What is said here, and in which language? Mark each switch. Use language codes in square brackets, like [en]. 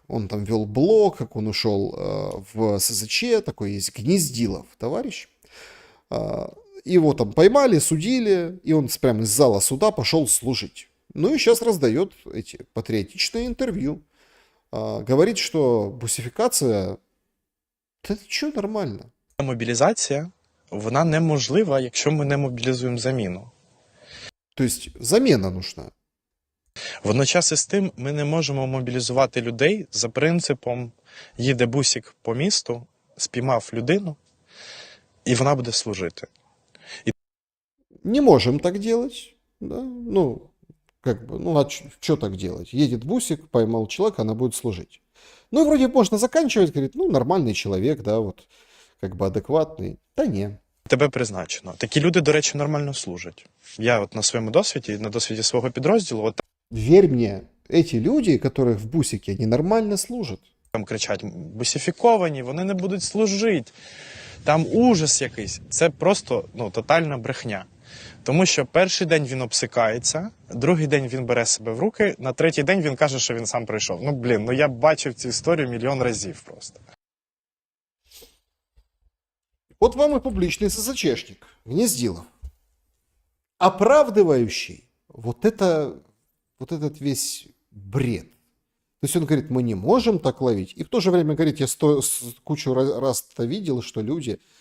[ru] Он там вел блог, как он ушел в СЗЧ, такой есть Гнездилов товарищ. Его там поймали, судили, и он прямо из зала суда пошел служить. Ну и сейчас раздает эти патриотичные интервью. Говорит, что бусификация, это что, нормально. [uk] Мобілізація, вона неможлива, якщо ми не мобілізуємо заміну. [ru] То есть замена нужна. [uk] Водночас із тим ми не можемо мобілізувати людей за принципом їде бусик по місту, спіймав людину, і вона буде служити. [ru] Не можем так делать. Да? Ну, как бы, ну а что так делать? Едет бусик, поймал человека, она будет служить. Ну и вроде можно заканчивать, говорит, ну нормальный человек, да, вот, как бы адекватный. Да не. [uk] Тебе призначено. Такі люди, до речі, нормально служать. Я от на своєму досвіді, на досвіді свого підрозділу, от [ru] Верь мне, эти люди, которые в бусике, они нормально служат. [uk] там кричать бусифіковані, вони не будуть служити. Там ужас якийсь. Це просто, ну, тотальна брехня. Тому що перший день він обсикається, другий день він бере себе в руки, на третій день він каже, що він сам прийшов. Ну, блін, ну я бачив цю історію мільйон разів просто. [ru] Вот вам и публичный СЗЧшник, Гнездилов, оправдывающий вот этот весь бред. То есть он говорит, мы не можем так ловить. И в то же время говорит, я кучу раз-то видел, что люди...